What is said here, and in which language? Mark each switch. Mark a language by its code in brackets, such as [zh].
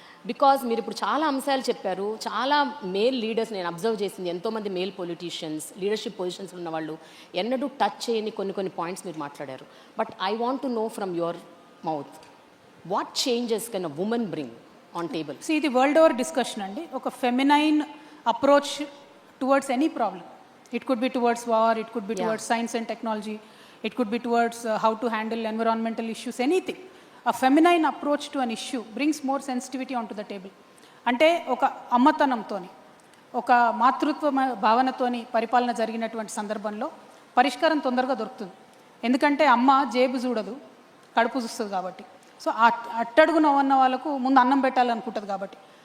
[te] Because మీరు ఇప్పుడు చాలా అంశాలు చెప్పారు, చాలా మేల్ లీడర్స్ నేను అబ్జర్వ్ చేసింది, ఎంతోమంది మేల్ పొలిటీషియన్స్ లీడర్షిప్ పొజిషన్స్ ఉన్న వాళ్ళు ఎన్నడూ టచ్ చేయని కొన్ని పాయింట్స్ మీరు మాట్లాడారు. [en] But I want to know from your mouth, what changes can a women bring on table? [te] ఇది వరల్డ్ ఓవర్ డిస్కషన్ అండి. ఒక feminine approach towards any problem, [en] It could be towards war, it could be towards science and technology, it could be towards how to handle environmental issues, anything. A feminine approach to an issue brings more sensitivity onto the table. [te] అంటే ఒక అమ్మతనంతోని, ఒక మాతృత్వ భావనతోని పరిపాలన జరిగినటువంటి సందర్భంలో పరిష్కారం తొందరగా దొరుకుతుంది. ఎందుకంటే అమ్మ జేబు చూడదు, కడుపు చూస్తుంది కాబట్టి. సో అట్టడుగున ఉన్న వాళ్ళకు ముందు అన్నం పెట్టాలనుకుంటుంది కాబట్టి.